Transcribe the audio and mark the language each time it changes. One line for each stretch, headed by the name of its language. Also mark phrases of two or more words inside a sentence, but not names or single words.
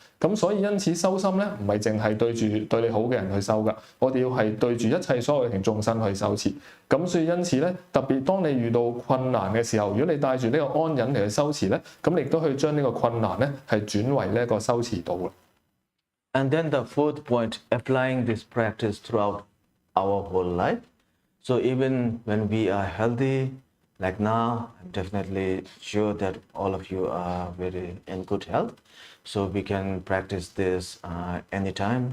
Cantonese: 咁所以因此修心咧，唔係淨係對住對你好嘅人去修噶，我哋要係對住一切所有有情眾生去修持。咁所以因此咧，特別當你遇到困難嘅時候，如果你帶住呢個安忍嚟去修持咧，咁你亦都可以將呢個困難咧係轉為呢一個修持道啦。
English: And then the fourth point, applying this practice throughout our whole life. So even when we are healthy, like now, I'm definitely sure that all of you are very in good health. So we can practice this anytime.